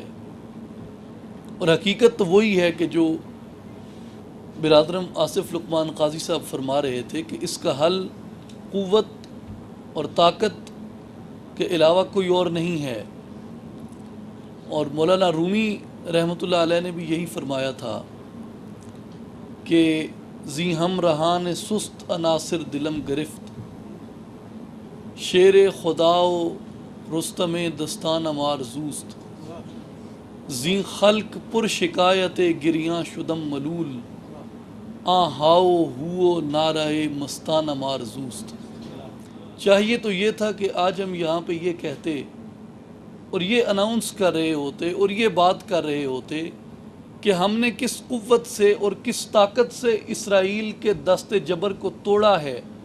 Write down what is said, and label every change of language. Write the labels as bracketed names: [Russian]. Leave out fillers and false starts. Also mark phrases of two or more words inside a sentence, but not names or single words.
[Urdu] اور حقیقت تو وہی ہے کہ جو برادرم آصف لقمان قاضی صاحب فرما رہے تھے کہ اس کا حل قوت اور طاقت کے علاوہ کوئی اور نہیں ہے، اور مولانا رومی [Arabic] رحمۃ اللہ علیہ [Urdu] نے بھی یہی فرمایا تھا کہ [Persian] زی ہم رہان سست عناصر دلم گرفت، شیر خدا و رستم دستان مار زوست، زی خلق پر شکایت گریاں شدم ملول، ہاؤ ہو نعرہ مستانہ مار زوست۔ [Urdu] چاہیے تو یہ تھا کہ آج ہم یہاں پہ یہ کہتے اور یہ اناؤنس کر رہے ہوتے اور یہ بات کر رہے ہوتے کہ ہم نے کس قوت سے اور کس طاقت سے اسرائیل کے دست جبر کو توڑا ہے۔